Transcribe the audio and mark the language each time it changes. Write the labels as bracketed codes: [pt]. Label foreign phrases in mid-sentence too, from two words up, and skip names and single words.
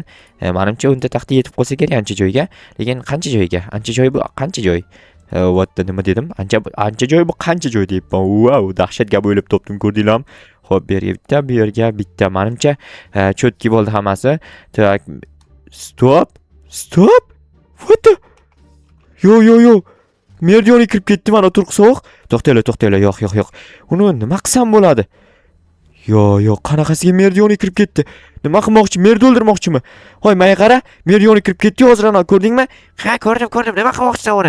[uz] Menimcha 10 ta taxta yetib qolsa kerak ancha joyga. Lekin qancha joyga? Ancha joy bu, qancha joy? Vatda nima dedim? Ancha joy bu, qancha joy deyapman. Wow, dahshat gap o'ylab topdim, ko'rdinglarmi? Xo'p, bu yerga bitta, bu yerga bitta. Menimcha cho'tki bo'ldi hammasi. Tak, [en] stop. What the? [uz] Yo. Merdiyonga kirib ketdi mana turqsoq. To'xtanglar, yo'q. Uni nima qilsam bo'ladi? Yo'q, qanaqasiga merdiyonga kirib ketdi? Nima qilmoqchi? Merdi o'ldirmoqchimi? Hoy, menga qara, merdiyonga kirib ketdi hozir ana, ko'rdingmi? Ha, ko'rdim. Nima qilmoqchisan uni?